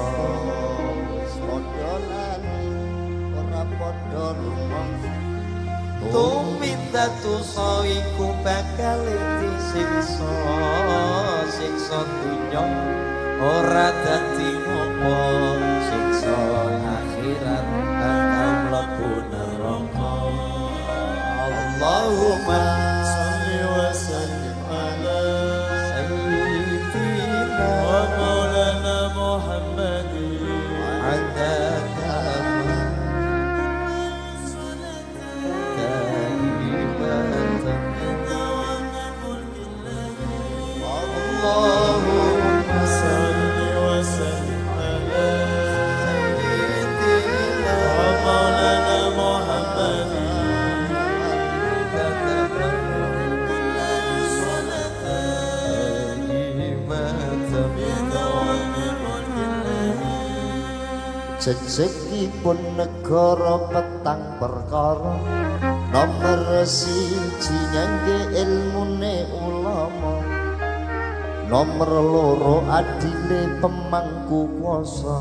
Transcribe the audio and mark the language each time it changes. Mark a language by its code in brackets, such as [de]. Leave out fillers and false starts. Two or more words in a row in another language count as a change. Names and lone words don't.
[jv] padha lali ora padha rumangsa tuminta dosa iku bakal disiksa siksa dunya ora dadi ngopo siksa akhirat bakal mlebu neraka [ar] اللهم صل وسلم على سيدنا ومولانا محمد عدد اللهم صل وسلم على سيدنا ومولانا محمد [jv] jejegipun negara petang perkara nomor siji nyangge ilmune ulama nomor loro adile pemangku kuasa